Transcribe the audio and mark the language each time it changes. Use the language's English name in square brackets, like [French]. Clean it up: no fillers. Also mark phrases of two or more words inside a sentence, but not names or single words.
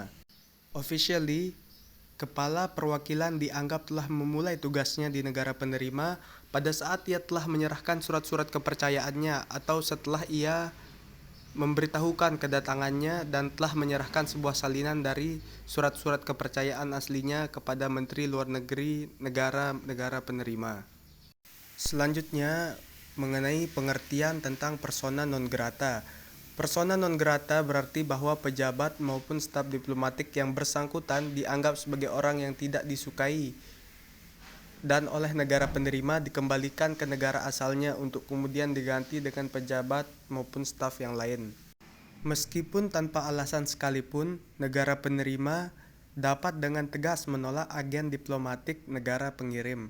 [Indonesian] Officially, kepala perwakilan dianggap telah memulai tugasnya di negara penerima pada saat ia telah menyerahkan surat-surat kepercayaannya atau setelah ia memberitahukan kedatangannya dan telah menyerahkan sebuah salinan dari surat-surat kepercayaan aslinya kepada Menteri Luar Negeri negara-negara penerima. Selanjutnya, mengenai pengertian tentang [Latin] persona non grata. Persona non grata [Indonesian] berarti bahwa pejabat maupun staf diplomatik yang bersangkutan dianggap sebagai orang yang tidak disukai dan oleh negara penerima dikembalikan ke negara asalnya untuk kemudian diganti dengan pejabat maupun staf yang lain. Meskipun tanpa alasan sekalipun, negara penerima dapat dengan tegas menolak agen diplomatik negara pengirim.